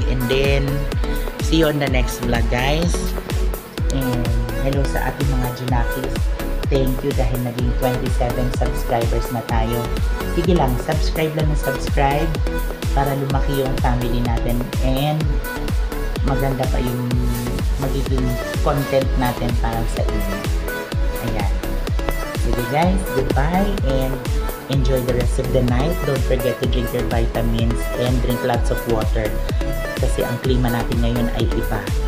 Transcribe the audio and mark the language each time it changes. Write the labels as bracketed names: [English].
[English] And then, see you on the next vlog guys. And hello [Filipino] sa ating mga Junakis. [English] Thank you [Filipino] dahil naging 27 subscribers na tayo. Sige lang, subscribe lang na subscribe para lumaki yung family natin. And maganda pa yung magiging content natin para sa inyo. Ayan. Sige [English] guys, goodbye and enjoy the rest of the night. Don't forget to drink your vitamins and drink lots of water. [Filipino] Kasi ang klima natin ngayon ay iba.